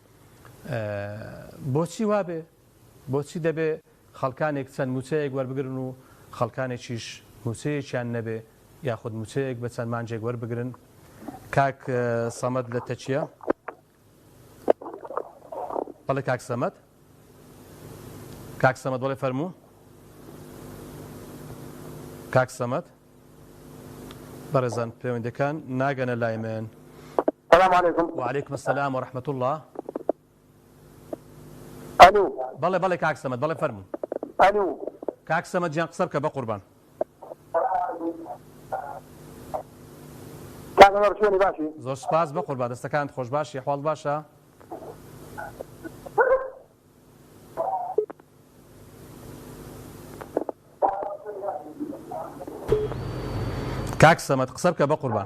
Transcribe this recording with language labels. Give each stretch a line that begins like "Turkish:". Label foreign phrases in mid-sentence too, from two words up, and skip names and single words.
Central Kurdish: بۆچی وابێ بۆچی دەبێ خەڵکانێک چەند موچەیەک وەربگرن و خەڵکانێکیش موچەیەکیان نەبێ یاخود موچەیەک بە چەند مانجێک وەربگرن کاک سەمەد لە تەچیە بەڵێ کاک سەمەد بەڵێ فەرموو کاک سەمەد بەڕێزان پەیوەندەکان ناگەنە لای من.
Arabic: السلام عليكم. وعليكم السلام ورحمة الله. الو.
Central Kurdish: بەڵێ کاک سەمەد بەڵێ فەرموو. الو. کاک سەمەد جیان قسە بکە بە قوربان. کاغەمەڕ شوێنی باشی زۆر سپاس بە قوربان دەستەکانت خۆش باشی حواڵ باشە کاک سەمەد قسە بکە بە قوربان